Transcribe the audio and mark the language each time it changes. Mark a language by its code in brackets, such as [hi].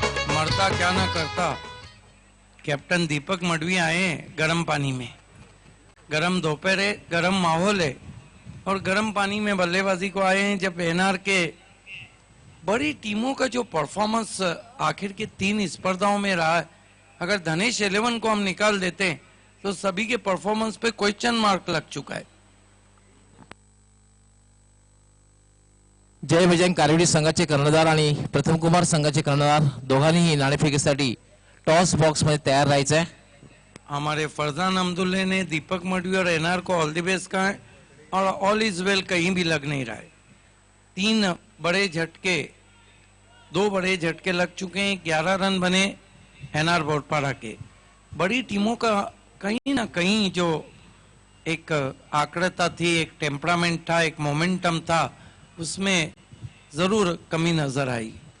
[hi] मरता क्या ना करता, कैप्टन दीपक मडवी आए हैं गर्म पानी में, गर्म दोपहर है, गर्म माहौल है और गर्म पानी में बल्लेबाजी को आए हैं। जब एनआर के बड़ी टीमों का जो परफॉर्मेंस आखिर के 3 स्पर्धाओं में रहा है, अगर धनेश 11 को हम निकाल देते हैं तो सभी के परफॉर्मेंस पे क्वेश्चन मार्क लग चुका है। [mr] जय बजरंग कारवडी संघाचे कर्णधार आणि प्रथम कुमार संघाचे कर्णधार दोघांनीही नाणेफेकीसाठी टॉस बॉक्स मध्ये तयार राहायचं आहे. [hi] हमारे फरजान अब्दुल्ले ने दीपक मडवी और एनआर को [en] all the best [hi] कहा है और [en] all is well [hi] कहीं भी लग नहीं रहा है। 2 बड़े झटके लग चुके हैं, 11 रन बने एनआर बोरपाड़ा के। बड़ी टीमों का कहीं ना कहीं जो एक आक्रता थी, एक टेम्परामेंट था, एक मोमेंटम था, उसमें जरूर कमी नजर आई।